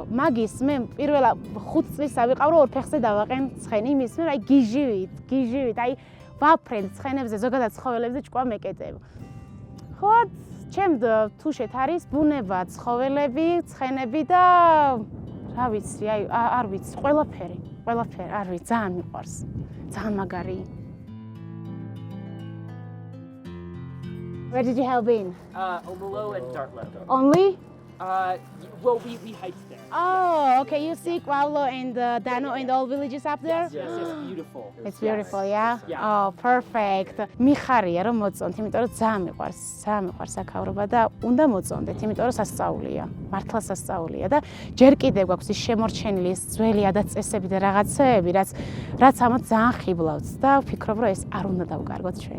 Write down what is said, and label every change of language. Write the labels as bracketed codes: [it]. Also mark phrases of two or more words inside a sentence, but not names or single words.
[ka] მაგის მე პირველა 5 წლისა ვიყავ რომ ორ ფეხზე დავაყენ ცხენი, იმის მე აი გიჟივით, აი ვაფრენ ცხენებზე ზოგადად ცხოველებზე ჭკვა მეკეტებ. ხო ჩემ თუშეთ არის ბუნება, ცხოველები, ცხენები და რა ვიცი, აი არ ვიცი, ყველაფერი, არ ვიცი, ძალიან მიყვარს. ძალიან მაგარი. [en] Where did you have been? Omelo and Dartlow. Only? Well, we hiked there. Oh, okay. You see Quavlo and Dano and all villages up there? Yes, it's beautiful. It's beautiful, yeah? Yeah. Oh, perfect. [ka] მიხარია რომ მოწონთ, იმიტომ რომ ძალიან მიყვარს საქავრობა და უნდა მოწონდეთ, იმიტომ რომ სასწაულია. მართლა სასწაულია და ჯერ კიდევ გვაქვს ის შემორჩენილი ის ძველი ადაწესები და რაღაცეები, რაც ამათ ძალიან ხიბლავთ და ვფიქრობ რომ ეს არ უნდა დავკარგოთ ჩვენ.